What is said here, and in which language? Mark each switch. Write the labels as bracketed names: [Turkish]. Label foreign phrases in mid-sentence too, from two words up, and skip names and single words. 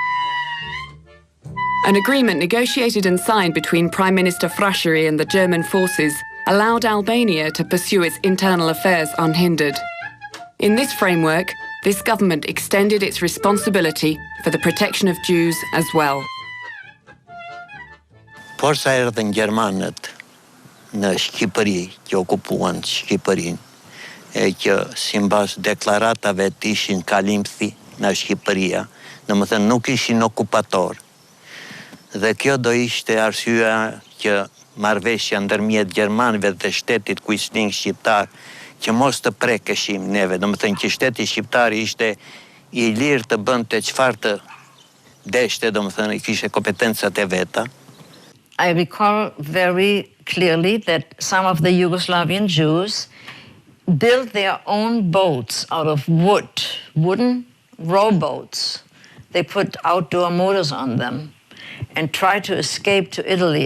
[English] An agreement negotiated and signed between Prime Minister Frashëri and the German forces allowed Albania to pursue its internal affairs unhindered. In this framework, this government extended its responsibility for the protection of Jews as well. [Albanian] Por sa erdhën gjermanët në Shqipëri, që okupuan Shqipërinë, e që simbas deklaratave të ishin kalimthi në Shqipëria, domethënë nuk ishin okupator. Dhe kjo do ishte arsyeja që marrëveshja ndërmjet gjermanëve dhe shtetit kuisling shqiptar që mos të prekeshim neve, domethënë që shteti shqiptar ishte i lirë të bënte çfarë të deshte, domethënë kishte kompetencat e veta. [English] I recall very clearly that some of the Yugoslavian Jews built their own boats out of wooden rowboats. They put outdoor motors on them and tried to escape to Italy.